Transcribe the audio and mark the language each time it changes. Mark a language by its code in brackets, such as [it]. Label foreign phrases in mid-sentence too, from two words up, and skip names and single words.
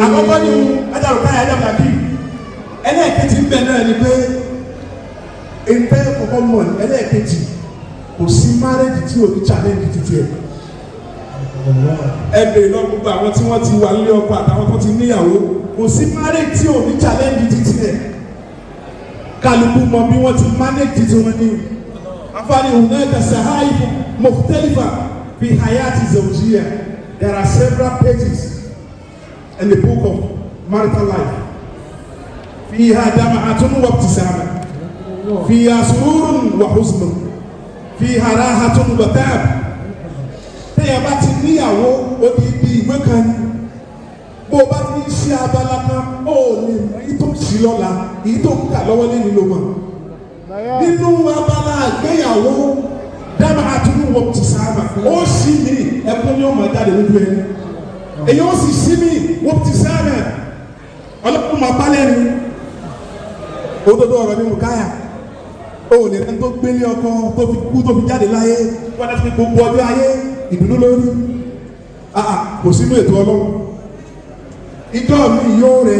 [yo] àkọ́kọ́ ni ajáwó káyà ajáwó bí ẹlẹ́ẹ̀kejì ń bẹ náà ni pé ẹ̀ńtẹ́ kọ̀kọ́ mọ̀ ẹlẹ́ẹ̀kejì kò sí márẹ́jì tí ò ní challenge títí ẹ̀. ẹ bèrè lọ gbogbo àwọn tí wọ́n ti wà nílé ọkọ àtàwọn tó ti níyàwó kò sí márẹ́jì tí ò ní challenge títí ẹ̀. kálukú mọ bí wọ́n ti manage títí wọn ní. [ar] àǹfààní هناك صحائف مختلفة في حياة زوجية. [en] There are several pages in the book of marital life. [ar] فيها دمعة وابتسامة فيها سرور وحزن فيها راحة وتعب. [yo] tẹ́yà bá ti níyàwó odidi ìwé kan ní bó bá ti ń ṣe abala kan ó lè èyí tó ń ṣí lọ́la èyí tó ń kà lọ́wọ́ lẹ́nu ló mọ̀. nínú abala àgbéyàwó [ar] دمعة وابتسامة [yo] ó sì ní ẹkún ní ọmọ jáde lójú ẹni èyí ó sì sí mi وابتسامة ọlọ́pàá máa bá lẹ́nu òdodo ọ̀rọ̀ ní mùkáyà ó lè rẹ́ tó gbélé ọkọ tó fi kú tó fi jáde láyé wọ́n ti fi gbogbo ọjọ́ ayé ìdùnnú lórí kò sínú ètò ọlọ́run ìjọ mi yóò rẹ̀